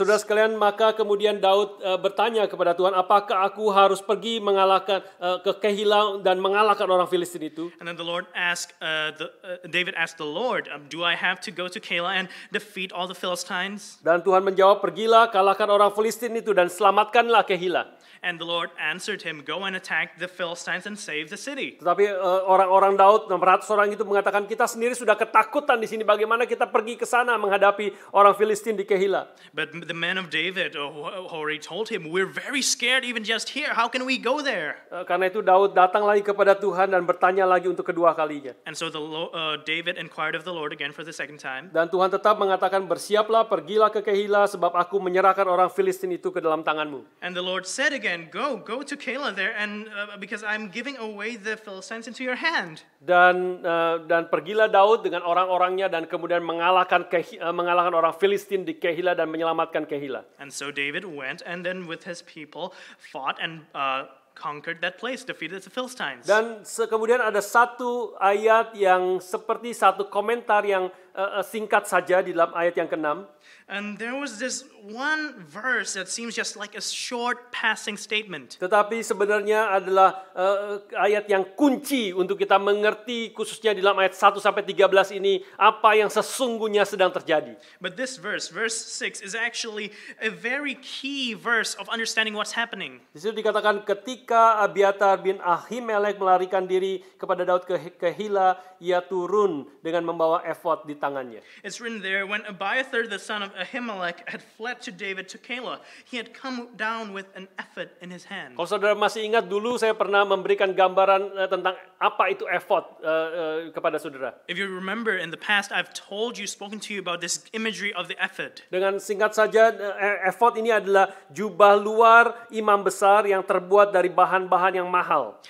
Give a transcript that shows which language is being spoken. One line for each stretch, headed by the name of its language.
Indonesian: Saudara sekalian, maka kemudian Daud bertanya kepada Tuhan, apakah aku harus pergi mengalahkan ke Kehila dan mengalahkan orang Filistin itu?
English: And then the Lord asked, David asked the Lord, do I have to go to Keilah and defeat all the Philistines?
Indonesian: Dan Tuhan menjawab, pergilah, kalahkan orang Filistin itu dan selamatkanlah Kehila.
English: And the Lord answered him, go and attack the Philistines and save the city.
Indonesian: Tetapi orang-orang Daud, 600 orang itu mengatakan, kita sendiri sudah ketakutan di sini, bagaimana kita pergi ke sana menghadapi orang Filistin di Kehila?
English: But the men of David already told him, we're very scared even just here. How can we go there?
Indonesian: Karena itu Daud datang lagi kepada Tuhan dan bertanya lagi untuk kedua kalinya.
English: And so David inquired of the Lord again for the second time.
Indonesian: Dan Tuhan tetap mengatakan, bersiaplah, pergilah ke Kehila, sebab aku menyerahkan orang Filistin itu ke dalam tanganmu.
English: And the Lord said again, go to Keilah there, and because I'm giving away the Philistines into your hand.
Indonesian: Dan pergilah Daud dengan orang-orangnya dan kemudian mengalahkan orang Filistin di Kehila dan menyelamatkan Kehila.
English: And so David went and then with his people fought and conquered that place, defeated the Philistines.
Indonesian: Dan kemudian ada satu ayat yang seperti satu komentar yang singkat saja di dalam ayat yang ke-6.
English: And there was this one verse that seems just like a short passing statement.
Indonesian: Tetapi sebenarnya adalah ayat yang kunci untuk kita mengerti khususnya di dalam ayat 1 sampai 13 ini apa yang sesungguhnya sedang terjadi.
English: But this verse 6, is actually a very key verse of understanding what's happening.
Indonesian: Di situ dikatakan ketika Abiatar bin Ahimelek melarikan diri kepada Daud ke Kehila, ia turun dengan membawa efod di tangannya.
English: It's written there, when Abiathar the son of Ahimelech had fled to David to Keilah, he had come down with an ephod in his hand.
Indonesian: Kalau saudara masih ingat dulu saya pernah memberikan gambaran tentang apa itu efod kepada saudara.
English: If you remember in the past, I've spoken to you about this imagery of the ephod.
Indonesian: Dengan singkat saja, efod ini adalah jubah luar imam besar yang terbuat dari bahan-bahan yang mahal.